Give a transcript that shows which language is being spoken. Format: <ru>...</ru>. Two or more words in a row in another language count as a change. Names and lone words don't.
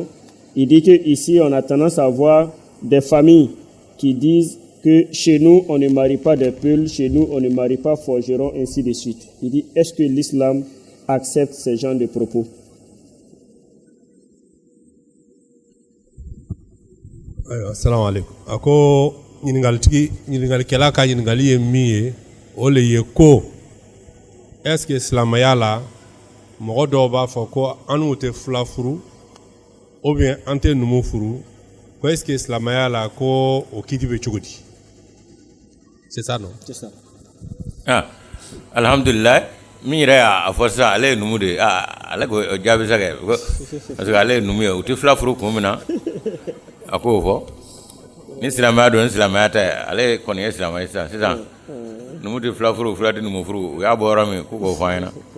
<fr>Il dit que ici on a tendance à voir des familles qui disent que chez nous on ne marie pas des peuls, chez nous on ne marie pas forgeron, ainsi de suite. Il dit, est-ce que l'islam accepte ce genre de propos?</fr> <ar>السلام عليكم.</ar> <bm>Ako ñiningal kela ka ñiningal ye miye o le ye ko</bm> <fr>est-ce que</fr> <bm>islamaya la mɔgɔ dɔw b'a fɔ ko an n'u tɛ fila furu</bm> <fr>ou bien</fr> <bm>an tɛ numu furu ko</bm> <fr>est-ce que</fr> <bm>silamɛya la ko o kiiti bɛ cogo di?</bm> <fr>C'est ça non? C'est ça.</fr> <bm>Alhamdulillah min yɛrɛ y'a fɔ sisan ale ye numu de ale ko jaabi sa kɛ</bm> <fr>parce que</fr> <bm>ale ye numu ye u tɛ fila furu kun min na a k'o fɔ ni silamɛya don ni silamɛya tɛ ale kɔni ye silamɛ ye sisan numu tɛ fila furu fila tɛ numu furu u y'a bɔ yɔrɔ min k'o k'o fɔ an ɲɛna.</bm>